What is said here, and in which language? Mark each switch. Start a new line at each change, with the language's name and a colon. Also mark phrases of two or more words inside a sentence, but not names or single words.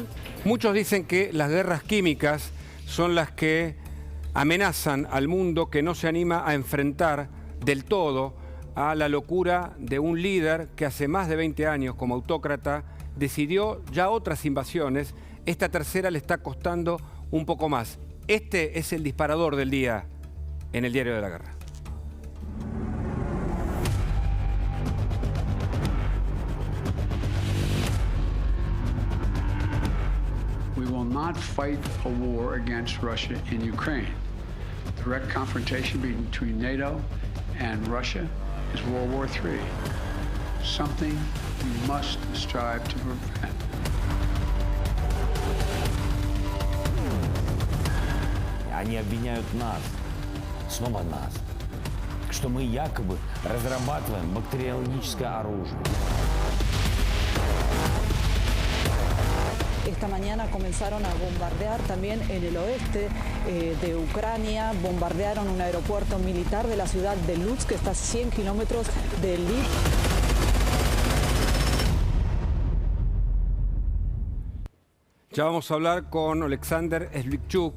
Spanish: Muchos dicen que las guerras químicas son las que amenazan al mundo que no se anima a enfrentar del todo a la locura de un líder que hace más de 20 años como autócrata decidió ya otras invasiones. Esta tercera le está costando un poco más. Este es el disparador del día en el diario de la guerra.
English: We will not fight a war against Russia in Ukraine. Direct confrontation between NATO and Russia is World War III, something we must strive to prevent.
Russian: Они обвиняют нас, снова нас, что мы якобы разрабатываем бактериологическое оружие.
Spanish: Esta mañana comenzaron a bombardear también en el oeste de Ucrania. Bombardearon un aeropuerto militar de la ciudad de Lutsk, que está a 100 kilómetros de Lviv. Ya vamos a hablar con Alexander Slikchuk.